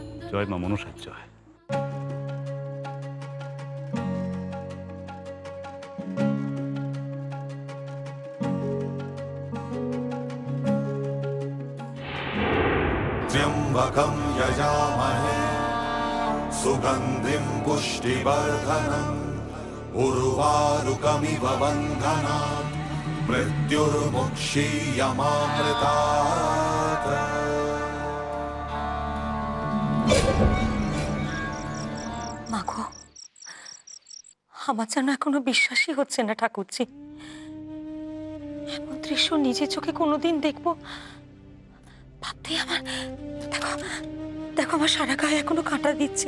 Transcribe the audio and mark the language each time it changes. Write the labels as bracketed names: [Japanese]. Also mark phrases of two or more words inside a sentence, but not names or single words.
[Bangla] জয় মা মনসার জয়। [Sanskrit] त्र्यम्बकं यजामहे सुगन्धिं पुष्टिवर्धनम् उर्वारुकमिव बन्धनान् मृत्युर्मुक्षीयमामृतात्। [Bangla] মাগো, আমার যেন এখনো বিশ্বাসই হচ্ছে না ঠাকুরজি, এমন দৃশ্য নিজের চোখে কোনোদিন দেখবো ভাবতেই আমার দেখো দেখো আমার সারা গায়ে এখনো কাঁটা দিচ্ছে।